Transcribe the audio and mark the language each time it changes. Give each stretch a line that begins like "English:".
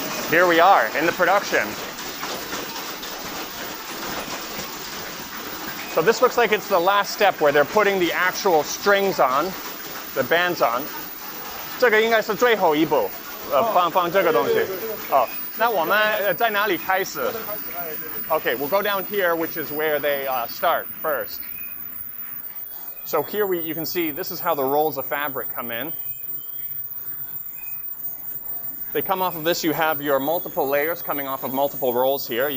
English: Here we are in the production. So this looks like it's the last step where they're putting the actual strings on, the bands on.
Chinese: 这个应该是最后一步，放这个东西。哦，那我们在哪里开始
English: ？Okay, we'll go down here, which is where they start first. So here you can see this is how the rolls of fabric come in. They come off of this. You have your multiple layers coming off of multiple rolls here.